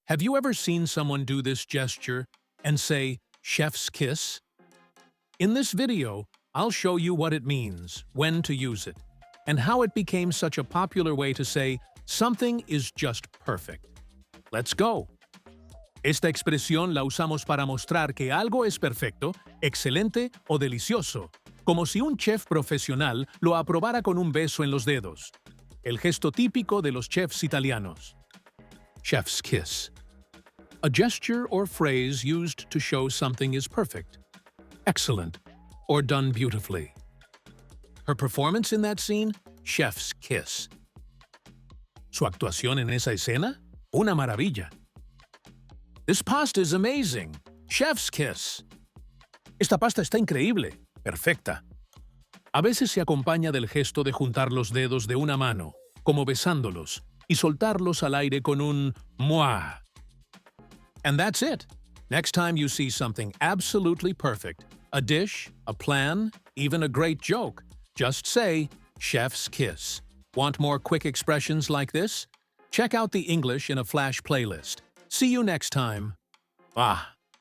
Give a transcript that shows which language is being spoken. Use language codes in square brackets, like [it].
[en] Have you ever seen someone do this gesture and say, chef's kiss? In this video, I'll show you what it means, when to use it, and how it became such a popular way to say something is just perfect. Let's go! [es] Esta expresión la usamos para mostrar que algo es perfecto, excelente o delicioso, como si un chef profesional lo aprobara con un beso en los dedos. El gesto típico de los chefs italianos. [en] Chef's kiss. A gesture or phrase used to show something is perfect, excellent, or done beautifully. Her performance in that scene? Chef's kiss. [es] Su actuación en esa escena? Una maravilla. [en] This pasta is amazing. Chef's kiss. [es] Esta pasta está increíble. Perfecta. A veces se acompaña del gesto de juntar los dedos de una mano, como besándolos, y soltarlos al aire con un moi. [en] And that's it. Next time you see something absolutely perfect, a dish, a plan, even a great joke, just say, chef's kiss. Want more quick expressions like this? Check out the English in a Flash playlist. See you next time. Ah,